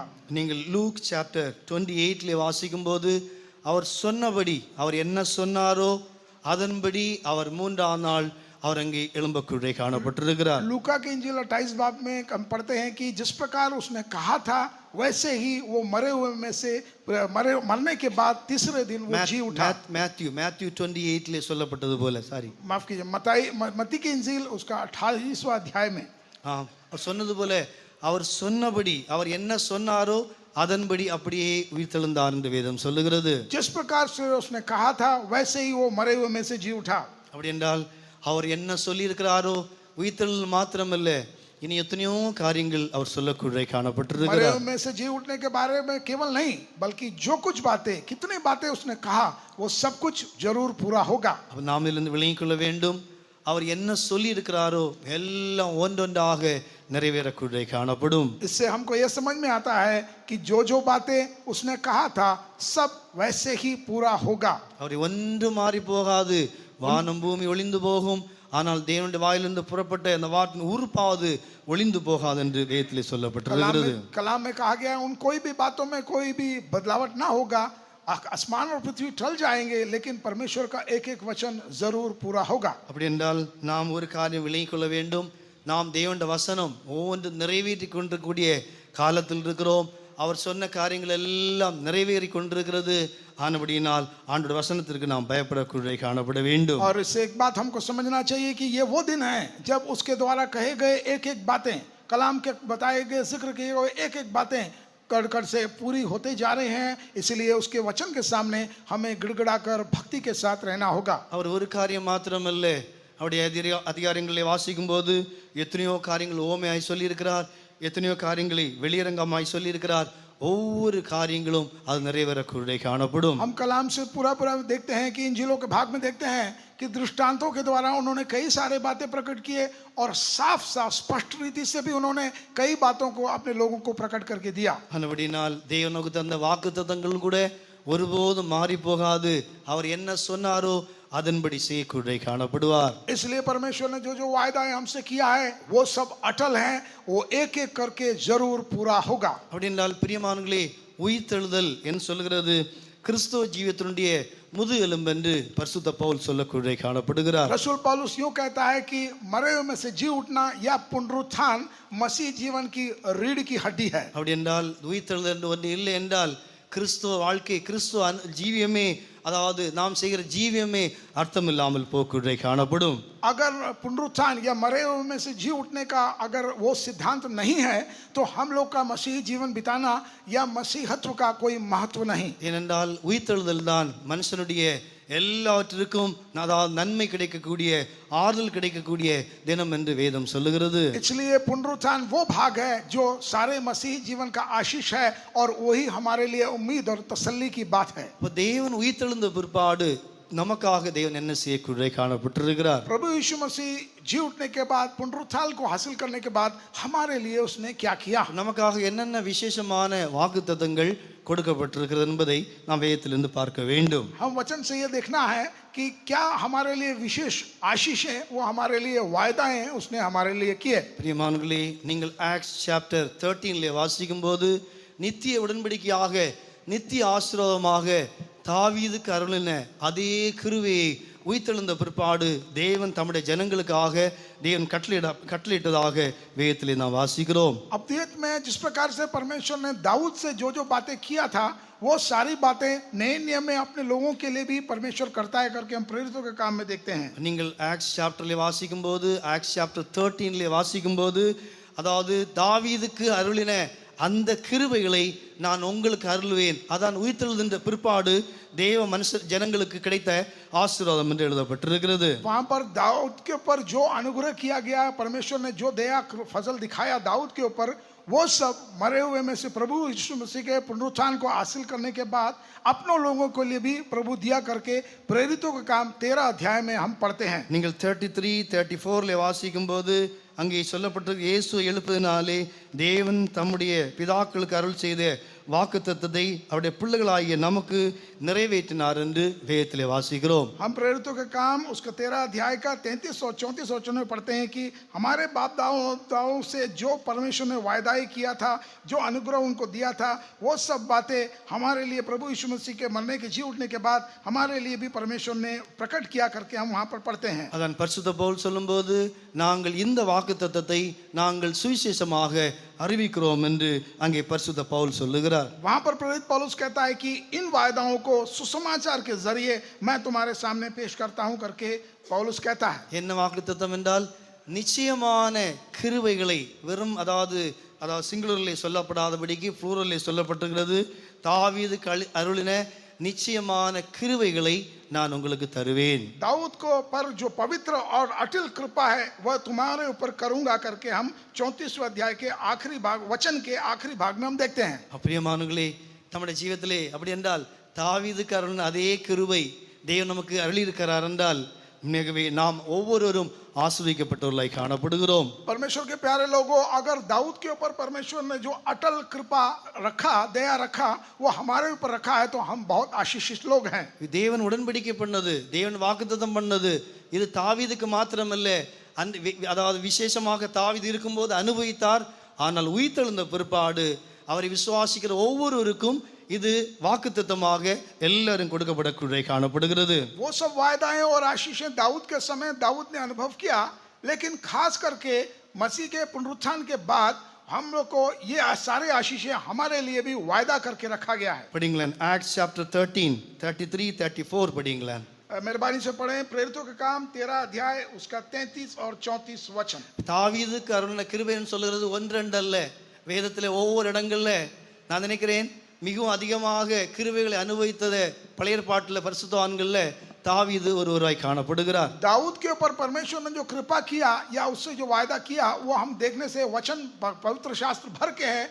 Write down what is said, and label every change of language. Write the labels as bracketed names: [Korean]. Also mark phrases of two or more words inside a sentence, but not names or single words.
[Tamil] நீங்கள் [English] Luke chapter [Tamil] 28 வாசிக்கும் போது அவர் சொன்னபடி, அவர் என்ன சொன்னாரோ அதன்படி அவர் 3ஆம் நாள் அவர் அங்கே எழும்பக்குள்ளே காணப்பட்டிருக்கிறார். [Hindi] लूका के इंजील 28 बाब में हम पढ़ते हैं कि जिस प्रकार उसने कहा था वैसे ही वो मरे हुए में से मरने के बाद तीसरे दिन वो जी उठा. [Tamil] மேத்யூ 28 சொல்லப்பட்டது போல, சாரி, [Hindi] माफ कीजिए, मत्ती के इंजील उसका 28वां अध्याय में [Tamil] அவர் சொன்னது போல அவர் சொன்னபடி அவர் என்ன சொன்னாரோ அதன்படி அப்படியே உயிர்த்தெழுந்தார் என்று வேதம் சொல்லுகிறது. [Hindi] जिस प्रकार से उसने कहा था वैसे ही वो मरे हुए में से जी उठा. [Tamil] அப்படி என்றால் அவர் என்ன சொல்லி இருக்கிறாரோ உயிர்த்தெழுதல் மாத்திரமல்ல, இனி எத்தனையோ காரியங்கள் அவர் சொல்லக்கூட காணப்பட்டிருக்கிறார். [Hindi] मरे हुए में से जी उठने के बारे में केवल नहीं बल्कि जो कुछ बातें, कितनी बातें उसने कहा वो सब कुछ जरूर पूरा होगा. [Tamil] அப்ப நாம் இதிலிருந்து விளங்கிக் கொள்ள வேண்டும், அவர் என்ன சொல்லி இருக்கிறாரோ எல்லாம் ஒன்றொன்றாக நிறைவேறக்கூட காணப்படும். [Hindi] इससे हमको यह समझ में आता है कि जो जो बातें उसने कहा था सब वैसे ही पूरा होगा. [Tamil] அவர் ஒன்று மாறி போகாது. வானம் பூமி ஒளிந்து போகும், ஆனால் தேவனுடைய வாயிலிருந்து புறப்பட்ட அந்த வார்த்தையின் உருப்பாவது ஒளிந்து போகாது என்று வேதத்திலே சொல்லப்பட்டிருக்கிறது. [Hindi] कलाम में कहा गया उन कोई भी बातों में कोई भी बदलावट ना होगा. आसमान और पृथ्वी टल जाएंगे लेकिन परमेश्वर का एक एक वचन जरूर पूरा होगा. [Tamil] அப்படி என்றால் நாம் ஒரு காரியம் விளங்கிக் கொள்ள வேண்டும், நாம் தேவனுடைய வசனம் ஒவ்வொன்று நிறைவேற்றி கொண்டிருக்கக்கூடிய காலத்தில் இருக்கிறோம். அவர் சொன்ன காரியங்கள் எல்லாம் நிறைவேறி கொண்டிருக்கிறது. ஆனபடியினால் ஆண்டோட வசனத்திற்கு நாம் பயப்படக்கூட காணப்பட வேண்டும். [Hindi] और इससे एक बात हमको समझना चाहिए कि ये वो दिन है जब उसके द्वारा कहे गए एक एक बातें, कलाम के बताए गए जिक्र किए गए एक एक बातें कड़ से पूरी होते जा रहे हैं. इसलिए उसके वचन के सामने हमें गिड़गिड़ाकर भक्ति के साथ रहना होगा. [Tamil] அவர் ஒரு காரியம் மாத்திரமல்ல, அவருடைய அதிகாரங்களை வாசிக்கும் போது எத்தனையோ காரியங்கள் ஓமையாய் சொல்லியிருக்கிறார், எத்தனையோ காரியங்களை வெளியரங்கமாய் சொல்லியிருக்கிறார். ஒவ்வொரு காரியங்களும் அது நிறைவேறக்கூட காணப்படும். [Hindi] हम कलाम से पूरा देखते हैं कि इंजीलों के भाग में देखते हैं कि दृष्टांतों के द्वारा उन्होंने कई सारे बातें प्रकट किए और साफ साफ स्पष्ट रीति से भी उन्होंने कई बातों को अपने लोगों को प्रकट करके दिया. [Tamil] ஆனபடியினால் தேவனுக்கு தந்த வாக்குத்தத்தங்கள் கூட ஒருபோதும் மாறி போகாது. அவர் என்ன சொன்னாரோ அதன்படி செய்யக்கூட காணப்படுவார். [Hindi] इसलिए परमेश्वर ने जो जो वायदाएं हमसे किया है वो सब अटल हैं, वो एक एक करके जरूर पूरा होगा. [Tamil] அப்படினால் பிரியமானங்களே, உயிர்த்தெழுதல் என்று சொல்கிறது கிறிஸ்துவ ஜீவியத்தினுடைய முதுகெலும்பு என்று பரிசுத்த பவுல் சொல்லக்கூட காணப்படுகிறார். [Hindi] रसूल पौलुस यूं कहता है कि मरे हुए में से जी उठना या पुनरुत्थान मसीह जीवन की रीढ़ की हड्डी है. [Tamil] அப்படி என்றால் உயிர்த்தெழுதல் என்று ஒன்று இல்லை என்றால் கிறிஸ்துவ வாழ்க்கை, கிறிஸ்துவ ஜீவியமே, அதாவது நாம் செய்கிற ஜீவியமே அர்த்தம் இல்லாமல் போக்குடை காணப்படும். [Hindi] अगर पुनरुत्थान या मरे हुए में से जी उठने का अगर वो सिद्धांत नहीं है तो हम लोग का मसीही जीवन बिताना या मसीहत्व का कोई महत्व नहीं. [Tamil] ஏனென்றால் உயிர்த்தெழுதல் தான் மனுஷனுடைய எல்லாவற்றிற்கும் அதாவது நன்மை கிடைக்கக்கூடிய, ஆறுதல் கிடைக்கக்கூடிய தினம் என்று வேதம் சொல்லுகிறது. [Hindi] इसलिए पुनरुत्थान वो भाग है जो सारे मसीही जीवन का आशीष है और वही हमारे लिए उम्मीद और तसल्ली की बात है. [Tamil] இப்போ தேவன் உயிர்த்தெழுந்த பிற்பாடு நமக்காக தேவன் என்ன செய்யக்கூட காணப்பட்டிருக்கிறார். [Hindi] प्रभु यीशु मसीह जी उठने के बाद पुनरुत्थान को हासिल करने के बाद हमारे लिए उसने क्या किया, [Tamil] நமக்காக என்னென்ன விசேஷமான வாக்குத்தத்தங்கள் கொடுக்கப்பட்டிருக்கிறது என்பதை நாம் வேதத்திலிருந்து பார்க்க வேண்டும். [Hindi] हम वचन से ये देखना है कि क्या हमारे लिए विशेष आशीष है, वो हमारे लिए वायदा हैं उसने हमारे लिए किए. [Tamil] பிரியமானவர்களே, நீங்கள் [English] Acts chapter [Tamil] 13 வாசிக்கும் போது நித்திய உடன்படிக்கையாக, நித்திய ஆசீர்வாதமாக தாவீதுக்கு அருளின அதே கிருபையை உயிர்த்தெழுந்த பிற்பாடு தேவன் தம்முடைய ஜனங்களுக்காக தேவன் கட்டளையிட்டதாக வேதத்திலே நாம் வாசிக்கிறோம். [Hindi] अब्दियत में जिस प्रकार से परमेश्वर ने दाऊद से जो जो बातें किया था वो सारी बातें नए नियम में अपने लोगों के लिए भी परमेश्वर करता है करके हम प्रेरितों के काम में देखते हैं. [Tamil] நீங்கள் [English] Acts chapter-ல [Tamil] வாசிக்கும் போது, [English] Acts chapter [Tamil] 13 வாசிக்கும் போது, அதாவது தாவீதுக்கு அருளின அந்த கிருபைகளை நான் உங்களுக்கு அருள்வேன், அதான் உயிர்த்தெழுந்த பிற்பாடு தேவ மனுஷ ஜனங்களுக்கு கிடைத்த ஆசீர்வாதம் என்று எழுதப்பட்டிருக்கிறது. [Hindi] वहां पर दाऊद के ऊपर जो अनुग्रह किया गया, परमेश्वर ने जो दया फजल दिखाया दाऊद के ऊपर, वो सब मरे हुए में से प्रभु यीशु मसीह के पुनरुत्थान को हासिल करने के बाद अपनों लोगों के लिए भी प्रभु दिया करके प्रेरितों का काम 13 अध्याय में हम पढ़ते हैं. [Tamil] நீங்கள் 33-34 வாசிக்கும் போது அங்கே சொல்லப்பட்டது, இயேசு எழுப்பதினாலே தேவன் தம்முடைய பிதாக்களுக்கு அருள் செய்த வாக்குத்தத்தத்தை அவருடைய பிள்ளைகளாகிய நமக்கு நிறைவேற்றினார் என்று வேதத்திலே வாசிக்கிறோம். [Hindi] हम प्रेरितों के काम उसका 13 अध्याय का 33 और 34 वचन में पढ़ते हैं कि हमारे बाप दादाओं से जो परमेश्वर ने वायदा किया था, जो अनुग्रह उनको दिया था, वो सब बातें हमारे लिए प्रभु यीशु मसीह के मरने के जी उठने के बाद हमारे लिए भी परमेश्वर ने प्रकट किया करके हम वहाँ पर पढ़ते हैं. [Tamil] அதான் பரிசுத்த பவுல் சொல்லும்போது நாங்கள் இந்த வாக்குத்தத்தத்தை நாங்கள் சுவிசேஷமாக அறிவிக்கிறோம் என்று அங்கே பரிசுத்த பவுல் சொல்லுகிறார். [Hindi] वहाँ पर प्रेरित पौलुस कहता है कि इन वायदाओं को सुसमाचार के जरिए मैं तुम्हारे सामने पेश करता हूँ करके पौलुस कहता है. [Tamil] என்ன வாக்குத்தத்தம் என்றால் நிச்சயமான கிருபைகளை வெறும் அதாவது சிங்குலரிலே சொல்லப்படாதபடிக்கு ப்ளூரலிலே சொல்லப்பட்டிருக்கிறது. தாவீதுக்கு அருளின நிச்சயமான கிருபைகளை நான் உங்களுக்கு தருவேன். [Hindi] दाऊद को पर जो पवित्र और अटल कृपा है वह तुम्हारे ऊपर करूंगा करके हम 34वें अध्याय के आखिरी भाग वचन के आखिरी भाग में हम देखते हैं. [Tamil] பிரியமானவர்களே, நம்முடைய ஜீவிதத்திலே அப்படி என்றால் தாவீதுக்கு அருளின அதே கிருபை தேவன் நமக்கு அருளி இருக்கிறார் என்றால் மிகவே நாம் ஒவ்வொருவரும் ஆசீர்வதிக்கப்பட்டவர்களாய் காணப்படுகிறோம். [Hindi] परमेश्वर के प्यारे लोगों, अगर दाऊद के ऊपर परमेश्वर ने जो अटल कृपा रखा, दया रखा, वो हमारे ऊपर रखा है तो हम बहुत आशीषित लोग हैं. [Tamil] தேவன் உடன்படிக்கை பண்ணது, தேவன் வாக்குத்தத்தம் பண்ணது, இது தாவீதுக்கு மாத்திரமல்ல, அதாவது விசேஷமாக தாவீது இருக்கும்போது அனுபவித்தார். ஆனால் உயிர்த்தெழுந்த பிற்பாடு அவரை விசுவாசிக்கிற ஒவ்வொருவருக்கும் இது வாக்குத்தத்தமாக எல்லாரும் கொடுக்கப்படக்கூடிய காணப்படுகிறது. [Hindi] वो सब वायदाएं और आशीषें दाऊद के समय दाऊद ने अनुभव किया, लेकिन खास करके मसीह के पुनरुत्थान के बाद हम लोग को ये सारे आशीषें हमारे लिए भी वायदा करके रखा गया है. [Tamil] படிங்களேன் [English] Acts chapter [Tamil] 13 33 34 படிங்களேன். [Hindi] मेहरबानी से पढ़ें प्रेरितों के काम 13 अध्याय उसका 33 और 34 वचन. [Tamil] தாவீதுக்கு அருளின கிருபைன்னு சொல்கிறது ஒன்றெண்டு அல்ல. வேதத்திலே ஒவ்வொரு இடங்கள்ல நான் நினைக்கிறேன் மிகவும் அதிகமாக கிருபைகளை அனுபவித்தது பழைய ஏற்பாட்டில் பரிசுத்தவான்கள்ல தாவீது ஒருவராய் காணப்படுகிறார். [Hindi] दाऊद के ऊपर परमेश्वर ने जो कृपा किया या उससे जो वायदा किया वो हम देखने से वचन पवित्र शास्त्र भर के हैं.